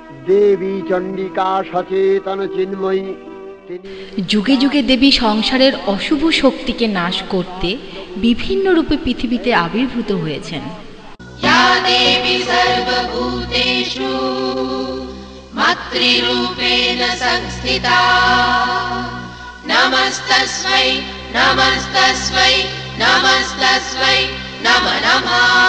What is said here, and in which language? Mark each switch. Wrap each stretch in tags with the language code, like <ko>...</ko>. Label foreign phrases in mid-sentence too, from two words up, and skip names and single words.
<sa>देवी चंडिका सचेतन चिन्मयी।</sa> <bn>যুগে যুগে দেবী সংসারের অশুভ শক্তিকে নাশ করতে বিভিন্ন রূপে পৃথিবীতে আবির্ভূত হয়েছেন।</bn> <sa>या देवी सर्वभूतेषु मातृरूपेण संस्थिता नमस्तस्मै नमस्तस्मै नमस्तस्मै नमो नमः।</sa>